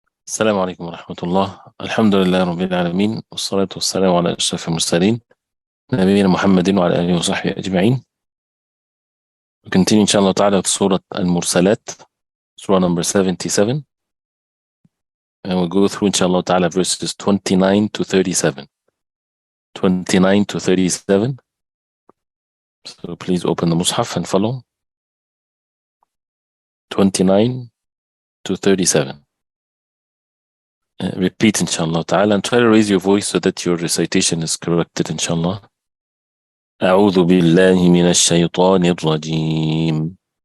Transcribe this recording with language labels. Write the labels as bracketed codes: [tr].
[ar] السلام عليكم ورحمة الله. الحمد لله رب العالمين، والصلاة والسلام على أشرف المرسلين نبينا محمد وعلى آله وصحبه أجمعين. [en] We continue [ar] إن شاء الله تعالى [en] with سورة المرسلات, Surah number 77, and we'll go through إن شاء الله تعالى verses 29 to 37. 29 to 37. So please open the Mus'haf and follow. 29 to 37. Repeat [ar] إن شاء الله تعالى [en] and try to raise your voice so that your recitation is corrected [ar] إن شاء الله. أعوذ بالله من الشيطان الرجيم.